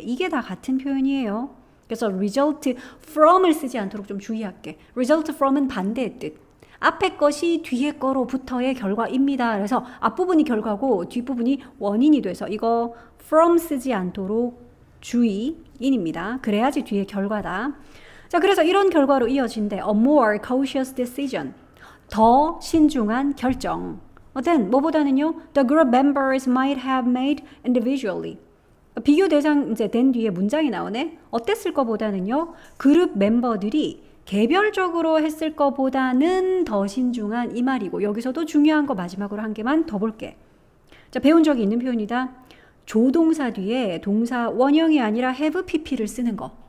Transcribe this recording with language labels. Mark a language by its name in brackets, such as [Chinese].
[Korean] 이게 다 같은 표현이에요. 그래서 result from을 쓰지 않도록 좀 주의할게. result from은 반대의 뜻. 앞에 것이 뒤에 거로부터의 결과입니다. 그래서 앞부분이 결과고 뒷부분이 원인이 돼서 이거 from 쓰지 않도록 주의인입니다. 그래야지 뒤에 결과다. 자, 그래서 이런 결과로 이어진대. [English] A more cautious decision. [Korean] 더 신중한 결정. then 뭐보다는요? [English] The group members might have made individually. [Korean] 비교 대상 이제 된 뒤에 문장이 나오네. 어땠을 거보다는요. 그룹 멤버들이 개별적으로 했을 거보다는 더 신중한 이 말이고 여기서도 중요한 거 마지막으로 한 개만 더 볼게. 자, 배운 적이 있는 표현이다. 조동사 뒤에 동사 원형이 아니라 have pp를 쓰는 거.